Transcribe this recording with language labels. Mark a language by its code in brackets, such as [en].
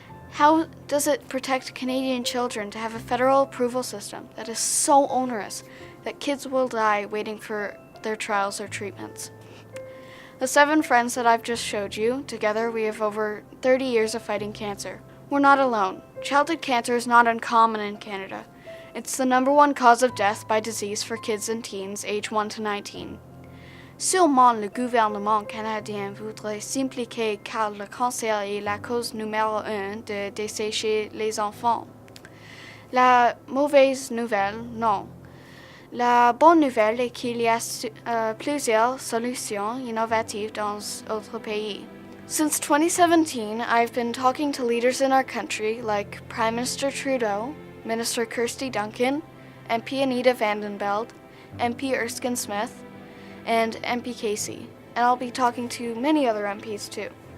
[en] How does it protect Canadian children to have a federal approval system that is so onerous that kids will die waiting for their trials or treatments? The 7 friends that I've just showed you, together we have over 30 years of fighting cancer. We're not alone. Childhood cancer is not uncommon in Canada. It's the #1 cause of death by disease for kids and teens age 1 to 19. [fr] Sûrement le gouvernement canadien voudrait s'impliquer car le cancer est la cause numéro 1 de décès chez les enfants. La mauvaise nouvelle, non. La bonne nouvelle est qu'il y a plusieurs solutions innovatives dans d'autres pays. [en] Since 2017, I've been talking to leaders in our country like Prime Minister Trudeau, Minister Kirsty Duncan, MP Anita Vandenbeld, MP Erskine Smith, and MP Casey, and I'll be talking to many other MPs too.